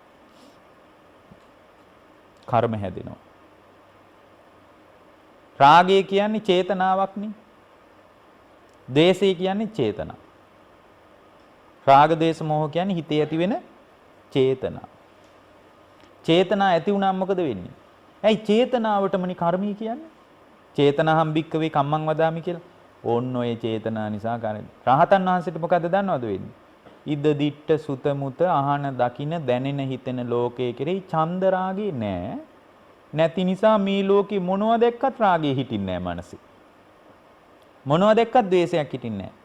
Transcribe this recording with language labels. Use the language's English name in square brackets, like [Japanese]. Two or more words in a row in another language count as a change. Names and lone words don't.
[Sinhala] කර්ම හැදෙනවා. රාගය කියන්නේ චේතනාවක්නේ. දේශය කියන්නේ චේතනා. රාග දේශ මොහ කියන්නේ හිතේ ඇති වෙන චේතනා. චේතනා ඇති වුණාම මොකද වෙන්නේ? ඇයි චේතනාවටමනේ කර්මය කියන්නේ? [Pali] චේතනාහම් භික්කවේ කම්මං වදාමි [Sinhala] කියලා. ඕන්න ඔය චේතනා නිසා කරන්නේ. රහතන් වහන්සේට මොකද දන්නවද වෙන්නේ? [Pali] ඉද දිට්ඨ සුත මුත [Sinhala] අහන දකින දැනෙන හිතෙන ලෝකයේ කෙරෙහි ඡන්ද රාගේ නැහැ. නැති නිසා මේ ලෝකේ මොනවා දැක්කත් රාගේ හිටින්නේ නැහැ මනසේ. මොනවා දැක්කත් ද්වේෂයක් හිටින්නේ නැහැ.